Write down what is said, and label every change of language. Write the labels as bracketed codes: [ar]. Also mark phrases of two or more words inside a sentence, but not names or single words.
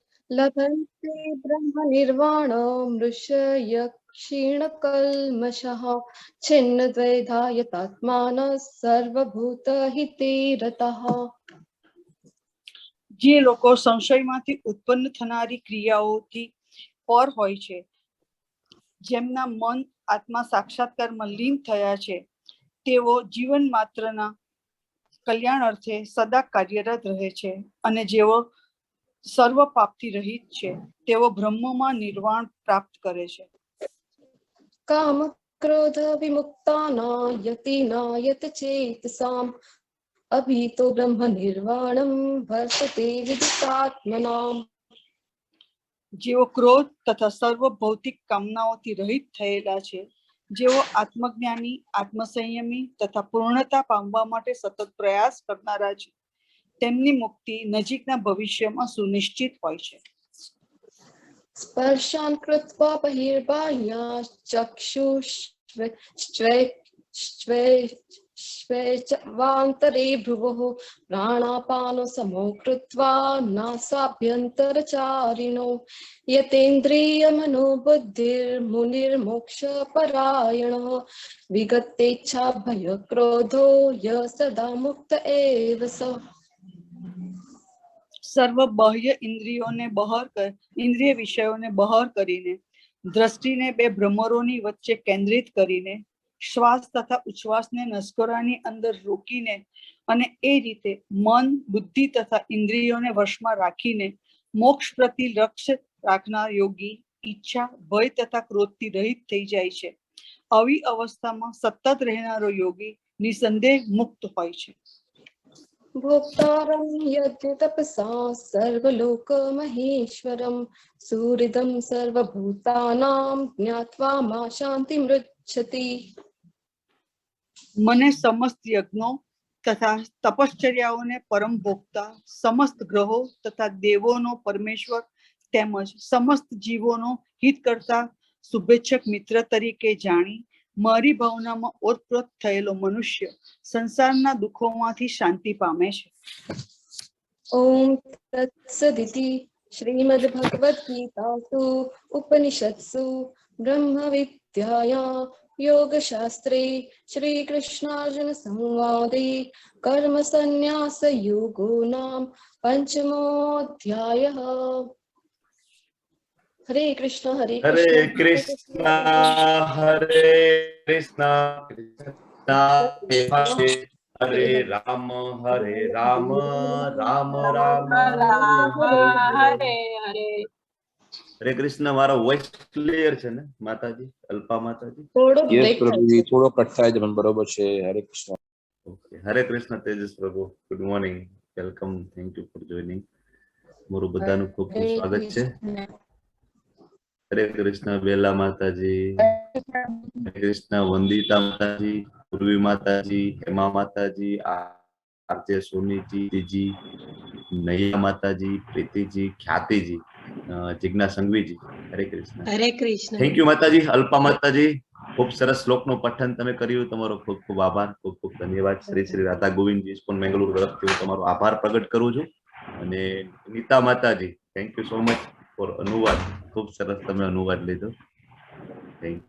[sa] लभन्ते ब्रह्मनिर्वाणं ऋषय क्षीणकल्मषः छिन्नद्वैधायतात्मानः सर्वभूतहिते रतः। [gu] જે લોકો સંશયમાંથી ઉત્પન્ન થનારી ક્રિયાઓથી પર હોય છે, જેમના મન આત્મા સાક્ષાત્કારમાં લીન થયા છે, તેઓ જીવન માત્રના કલ્યાણ અર્થે સદા કાર્યરત રહે છે, અને જેઓ સર્વ પાપથી રહિત છે, તેઓ બ્રહ્મમાં નિર્વાણ પ્રાપ્ત કરે છે. [sa] काम क्रोध विमुक्तानां यतिनायत चेतसाम् अभीतो ब्रह्म निर्वाणं वर्तते विदितात्मनाम्। [gu] જેઓ ક્રોધ તથા સર્વ ભૌતિક કામનાઓથી રહિત થયેલા છે, જેઓ આત્મજ્ઞાની, આત્મસંયમી તથા પૂર્ણતા પામવા માટે સતત પ્રયાસ કરનારા છે, તેમની મુક્તિ નજીકના ભવિષ્યમાં સુનિશ્ચિત હોય છે. [sa] स्पर्शान् कृत्वा बहिर्बाह्याश्चक्षुष्वेच्वान्तरे भ्रुवोः प्राणापानो समो कृत्वा नासाभ्यन्तरचारिणो यतेन्द्रियमनोबुद्धिर्मुनिर्मोक्षपरायणः विगतेच्छा भयक्रोधो य सदा मुक्त एव स। [gu] સર્વ બાહ્ય ઇન્દ્રિય વિષયોને બહાર કરીને, દ્રષ્ટિને બે ભ્રમરોની વચ્ચે કેન્દ્રિત કરીને, શ્વાસ તથા ઉચ્છ્વાસને નસકોરાની અંદર રોકીને અને એ રીતે મન, બુદ્ધિ તથા ઇન્દ્રિયોને વશમાં રાખીને મોક્ષ પ્રતિ લક્ષ્ય રાખનાર યોગી ઈચ્છા, ભય તથા ક્રોધથી રહિત થઈ જાય છે. આવી અવસ્થામાં સતત રહેનારો યોગી નિસંદેહ મુક્ત હોય છે. [sa] भोक्तारं यज्ञ तपसा सर्वलोकमहेश्वरं सुहृदं सर्वभूतानां ज्ञात्वा मा शान्तिमृच्छति। [gu] મને સમસ્ત યજ્ઞો તથા તપશ્ચર્યાઓને પરમ ભોગતા, સમસ્ત ગ્રહો તથા દેવોનો પરમેશ્વર તેમજ સમસ્ત જીવોનો હિત કરતા શુભેચ્છક મિત્ર તરીકે જાણી મારી ભાવનામાં ઓતપ્રોત થયેલો મનુષ્ય સંસારના દુઃખોમાંથી શાંતિ પામે છે. [sa] ओम तत्सदिति श्रीमद्भगवद्गीतासु उपनिषत्सु ब्रह्मविद्यायां योगशास्त्रे श्रीकृष्णार्जुन संवादे कर्मसन्न्यासयोगो नाम पंचमोऽध्यायः। हरे कृष्ण हरे कृष्ण हरे कृष्ण हरे राम राम राम हरे हरे। [gu] હરે કૃષ્ણ મારા [en] voice clear [gu] છે ને માતાજી? અલ્પા માતાજી? થોડો યસ બ્રેક પ્રભુજી, થોડો કટ થાય છે પણ બરોબર છે. હરે કૃષ્ણ. ઓકે, હરે કૃષ્ણ તેજસ પ્રભુ, [en] good morning, welcome, thank you for joining. [gu] મારું બધાનું ખૂબ ખૂબ સ્વાગત છે. હરે કૃષ્ણ બેલા માતાજી, હરે કૃષ્ણ વંદિતા માતાજી, પૂર્વી માતાજી, હેમા માતાજી, આરજે સોનીજી, દીજી, નૈયા માતાજી, પ્રીતિજી, ખ્યાતિજી, જિજ્ઞા સંઘવીજી, હરે કૃષ્ણ. હરે કૃષ્ણ। [en] Thank you Mataji. [gu] અલ્પા માતાજી, ખૂબ સરસ શ્લોકનું પઠન તમે કર્યું, તમારો ખૂબ ખૂબ આભાર, ખૂબ ખૂબ ધન્યવાદ. શ્રી શ્રી રાધા ગોવિંદજી ઇસ્કોન બેંગલુરુ તરફથી હું તમારો આભાર પ્રગટ કરું છું. અને નીતા માતાજી, [en] thank you so much for [gu] અનુવાદ, ખૂબ સરસ તમે અનુવાદ લીધો, [en] thank you.